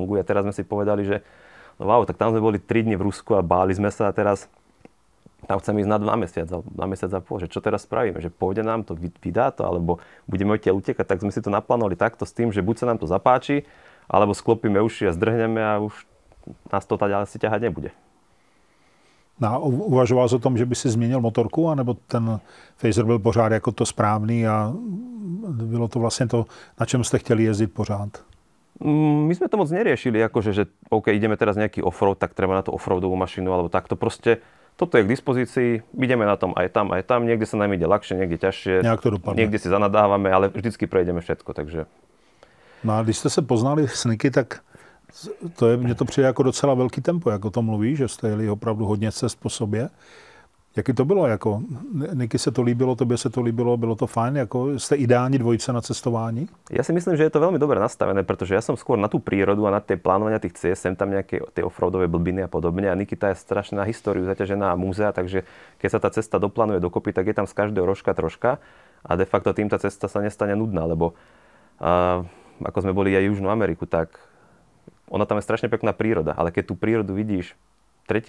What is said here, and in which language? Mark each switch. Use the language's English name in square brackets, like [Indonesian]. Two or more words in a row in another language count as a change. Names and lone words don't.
[Slovak] A teraz sme si povedali, že no wow, tak tam sme boli 3 dni v Rusku a báli sme sa a teraz tam chceme ísť na mesiac a pol, že čo teraz spravíme, že pôjde nám to, vydá to, alebo budeme odtiaľ utekať, tak sme si to naplánovali takto s tým, že buď sa nám to zapáči, alebo sklopíme uši a zdrhneme a už nás to ďalej si ťahať nebude. No, [Czech] uvažoval jsi o tom, že by si změnil motorku, anebo ten Phaser byl pořád jako to správný a bylo to vlastně to, na čem jste chtěli jezdit pořád? [Slovak] My sme to moc neriešili, akože, že OK, ideme teraz nejaký offroad, tak treba na to offroadovú mašinu, alebo takto proste. Toto je k dispozícii, ideme na tom aj tam, niekde sa nám ide ľahšie, niekde ťažšie, niekde si zanadávame, ale vždycky prejdeme všetko, takže. [Czech] No a když jste se poznali s Niky, tak mně to přijde jako docela velký tempo, jako to mluví, že jste jeli opravdu hodně cest po sobě. Jaký to bylo? Jako, Niky se to líbilo, tobě se to líbilo, bylo to fajn? Jako, jste ideální dvojice na cestování? [Slovak] Ja si myslím, že je to veľmi dobre nastavené, pretože ja som skôr na tú prírodu a na tie plánovania tých ciest, sem tam nejaké tie offroadové blbiny a podobne. A Nikita je strašne na históriu zaťažená a múzea, takže keď sa tá cesta doplánuje dokopy, tak je tam z každého rožka troška a de facto tým tá cesta sa nestane nudná, lebo ako sme boli aj Južnú Ameriku, tak ona tam je strašne pekná príroda, ale keď tú prírodu vidíš 3.